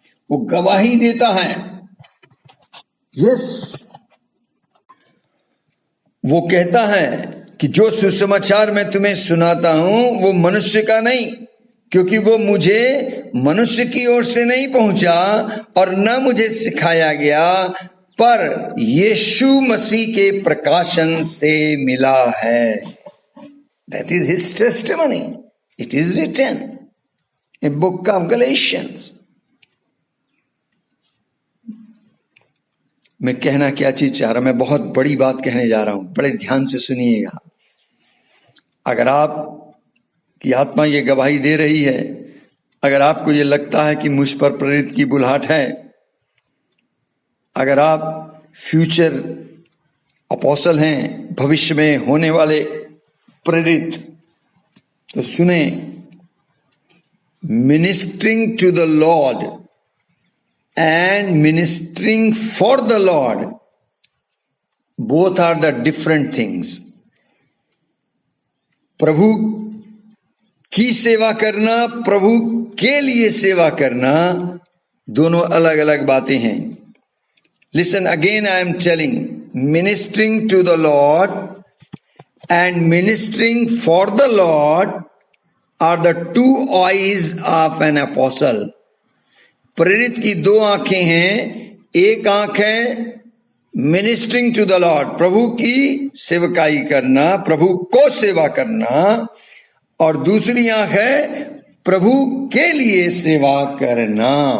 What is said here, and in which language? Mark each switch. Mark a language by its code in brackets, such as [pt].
[hi] वो गवाही देता है। यस, वो कहता है कि जो सुसमाचार मैं तुम्हें सुनाता हूं वो मनुष्य का नहीं, क्योंकि वो मुझे मनुष्य की ओर से नहीं पहुंचा और न मुझे सिखाया गया, पर यीशु मसीह के प्रकाशन से मिला है। [en] That is his testimony. It is written in book of Galatians. [hi] मैं कहना क्या चीज चाह रहा, मैं बहुत बड़ी बात कहने जा रहा हूं, बड़े ध्यान से सुनिएगा। अगर आप की आत्मा ये गवाही दे रही है, अगर आपको ये लगता है कि मुझ पर प्रेरित की बुलाहट है, अगर आप [en] future apostle [hi] हैं, भविष्य में होने वाले प्रेरित, तो सुने, [en] Ministering to the Lord and ministering for the Lord, both are the different things. [hi] प्रभु की सेवा करना, प्रभु के लिए सेवा करना, दोनों अलग अलग बातें हैं। [en] Listen again, I am telling, ministering to the Lord and ministering for the Lord are the 2 eyes of an apostle. [hi] प्रेरित की 2 आंखें हैं। एक आंख है [en] ministering to the Lord, [hi] प्रभु की सेवकाई करना, प्रभु को सेवा करना, और दूसरी आंख है प्रभु के लिए सेवा करना।